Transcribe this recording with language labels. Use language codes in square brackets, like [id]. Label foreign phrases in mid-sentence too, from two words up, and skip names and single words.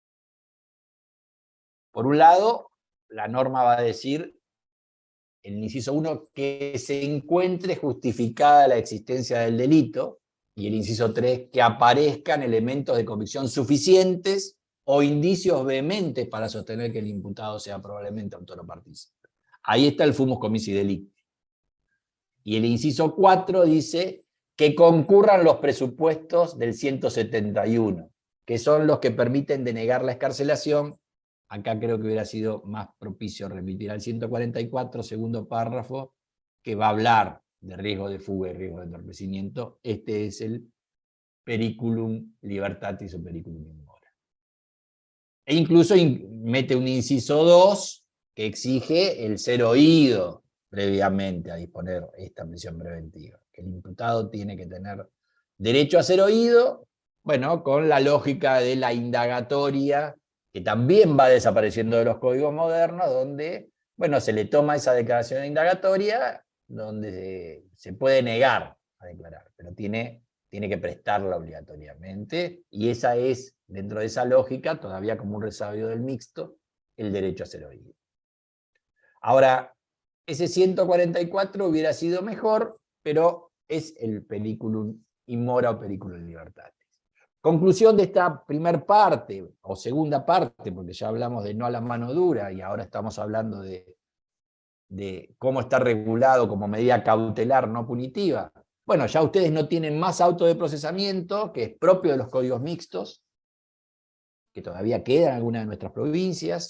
[es] Por un lado, la norma va a decir, en el inciso 1, que se encuentre justificada la existencia del delito, y el inciso 3, que aparezcan elementos de convicción suficientes o indicios vehementes para sostener que el imputado sea probablemente autor o partícipe. Ahí está el [la] fumus commissi delicti. [es] Y el inciso 4 dice que concurran los presupuestos del 171, que son los que permiten denegar la excarcelación. Acá creo que hubiera sido más propicio remitir al 144, segundo párrafo, que va a hablar de riesgo de fuga y riesgo de entorpecimiento. Este es el [la] periculum libertatis [es] o [la] periculum in mora. [es] E incluso mete un inciso 2 que exige el ser oído previamente a disponer esta prisión preventiva. Que el imputado tiene que tener derecho a ser oído, bueno, con la lógica de la indagatoria, que también va desapareciendo de los códigos modernos, donde, bueno, se le toma esa declaración indagatoria, donde se puede negar a declarar, pero tiene que prestarla obligatoriamente, y esa es, dentro de esa lógica, todavía como un resabio del mixto, el derecho a ser oído. Ahora, ese 144 hubiera sido mejor, pero es el [la] periculum in mora [es] o [la] periculum libertatis. [es] Conclusión de esta primer parte, o segunda parte, porque ya hablamos de no a la mano dura, y ahora estamos hablando de cómo está regulado como medida cautelar no punitiva. Bueno, ya ustedes no tienen más auto de procesamiento, que es propio de los códigos mixtos, que todavía queda en algunas de nuestras provincias.